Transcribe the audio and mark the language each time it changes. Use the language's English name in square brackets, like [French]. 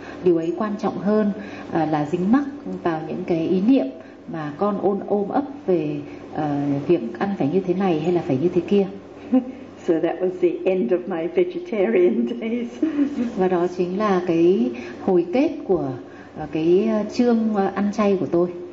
[Vietnamese] Điều ấy quan trọng hơn là dính mắc vào những cái ý niệm mà con ôm ấp về việc ăn phải như thế này hay là phải như thế kia. [English] So that was the end of my vegetarian days. [Vietnamese] Và đó chính là cái hồi kết của cái chương ăn chay của tôi.